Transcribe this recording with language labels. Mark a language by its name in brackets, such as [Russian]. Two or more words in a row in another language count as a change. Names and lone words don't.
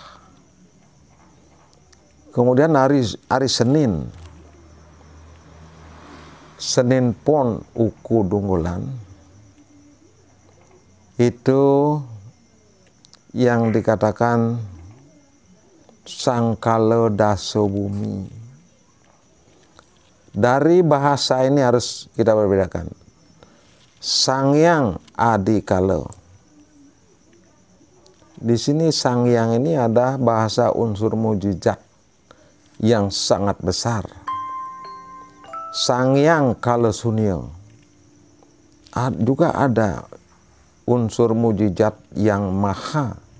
[Indonesian] Kemudian hari Senin, Senin Pon Uku Dunggulan, itu yang dikatakan Sangkala Daso Bumi. Dari bahasa ini harus kita berbedakan. Sangyang Adikala. Di sini Sangyang ini ada bahasa unsur mujizat yang sangat besar. Sangyang Kala Sunyo juga ada unsur mujizat yang maha.